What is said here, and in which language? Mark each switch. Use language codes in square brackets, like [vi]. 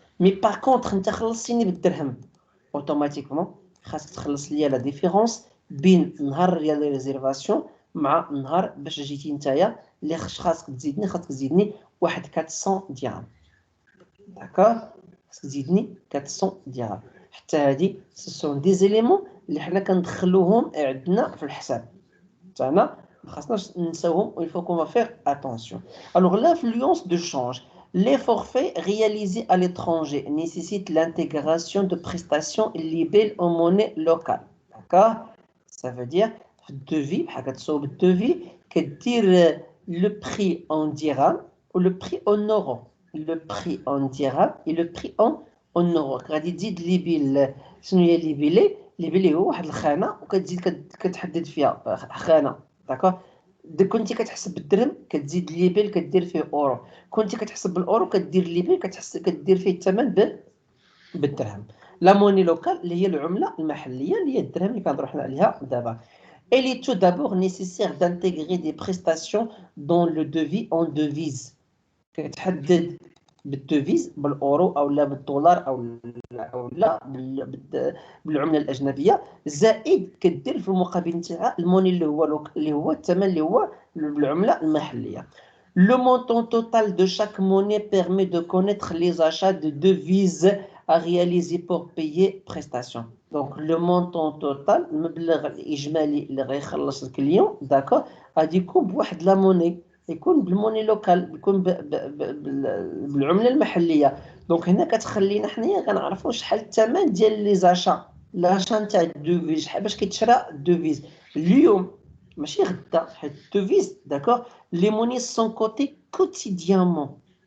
[ar] مي باغ كونطخ انت خلصتيني بالدرهم، اوتوماتيكمون خاصك تخلص ليا لا ديفيرونس بين نهار ديال ريزيرفاسيون مع نهار باش جيتي نتايا اللي خاصك تزيدني واحد 400 درهم. داكوغ، خاصك تزيدني 400 درهم. حتى هادي سون دي زيليمون اللي حنا كندخلوهم عندنا في الحساب تاعنا، ما خاصناش ننساوهم. [fr] il faut qu'on va faire attention. Alors l'influence de change. Les forfaits réalisés à l'étranger nécessitent l'intégration de prestations libellées en monnaie locale. D'accord? Ça veut dire [ar] في الدوفي بحال كتصوب الدوفي كدير [fr] le prix en dirham ou le prix en euro. Le prix en dirham et le prix en euro. [ar] غادي تزيد ليبيل. شنو هي ليبيلي؟ ليبيلي هو واحد الخانه وكتزيد كتحدد فيها خانه. داكوغ. كنتي كتحسب بالدرهم كتزيد ليبيل كدير فيه اورو، كنتي كتحسب بالاورو كدير ليبيل كدير فيه الثمن بالدرهم. لا موني لوكال اللي هي العمله المحليه اللي هي الدرهم اللي كنهضروا حنا عليها دابا. [fr] Il est tout d'abord nécessaire d'intégrer des prestations dans le devis en devise. [ar] كتحدد بالدوفيز بالاورو او لا بالدولار او لا بالعمله الاجنبيه، زائد كدير في المقابل نتاعها الموني اللي هو الثمن اللي هو بالعمله المحليه. [fr] Le montant total de chaque monnaie permet de connaître les achats de devises à réaliser pour payer prestations. Donc le montant total [ar] المبلغ الاجمالي اللي غيخلص الكليون داكور غادي يكون بواحد لا موني، يكون بالموني لوكال، يكون بالعمله المحليه. دونك هنا كتخلينا حنايا كنعرفوا شحال الثمن ديال لي زاشا، لاشا نتاع الدوفيز، شحال باش كيتشرى الدوفيز اليوم ماشي غدا، حيت الدوفيز داكور لي موني سون كوتي كوتيديامون.